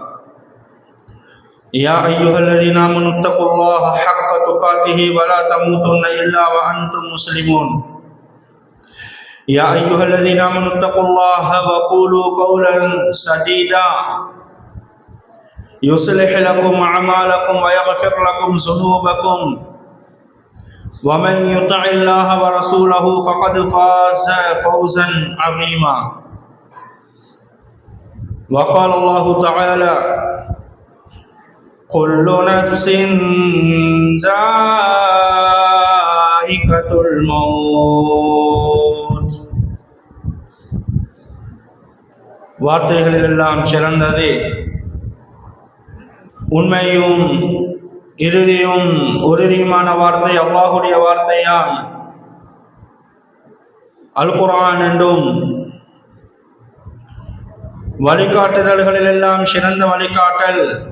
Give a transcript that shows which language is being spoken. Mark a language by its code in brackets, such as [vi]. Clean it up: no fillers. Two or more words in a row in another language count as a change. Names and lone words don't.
[ar] يا أيها الذين آمنوا اتقوا الله حق تقاته ولا تموتن إلا وأنتم مسلمون يا أيها الذين آمنوا اتقوا الله وقولوا قولا سديدا يصلح لكم أعمالكم ويغفر لكم ذنوبكم ومن يطع الله ورسوله فقد فاز فوزا عظيما وقال الله تعالى كل نفس ذائقة الموت [ta] வார்த்தைகளிலெல்லாம் சிறந்தது உண்மையும் இறுதியும் உறுதியுமான வார்த்தை அல்லாஹ்வுடைய வார்த்தையாம் அல் குர்ஆன் என்றும் வழிகாட்டுதல்களிலெல்லாம் சிறந்த வழிகாட்டல்